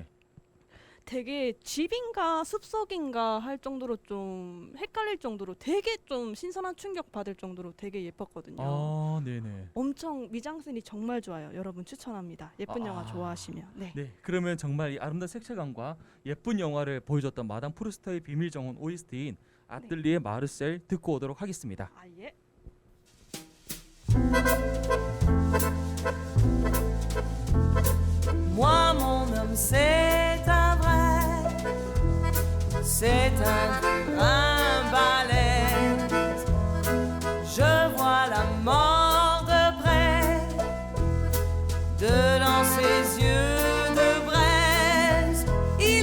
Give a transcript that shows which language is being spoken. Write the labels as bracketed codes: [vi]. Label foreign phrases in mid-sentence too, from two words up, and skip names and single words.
[ko] 되게 집인가 숲속인가 할 정도로 좀 헷갈릴 정도로 되게 좀 신선한 충격 받을 정도로 되게 예뻤거든요. 네네. 엄청 미장센이 정말 좋아요. 여러분 추천합니다. 예쁜 영화 좋아하시면. 네. 네, 그러면 정말 이 아름다운 색채감과 예쁜 영화를 보여줬던 마담 프루스트의 비밀 정원 OST인 아뜰리에 마르셀 듣고 오도록 하겠습니다. 예. [fr] Moi, mon homme, c'est un vrai, c'est un balai. Je vois la mort de près, dedans ses yeux de braise.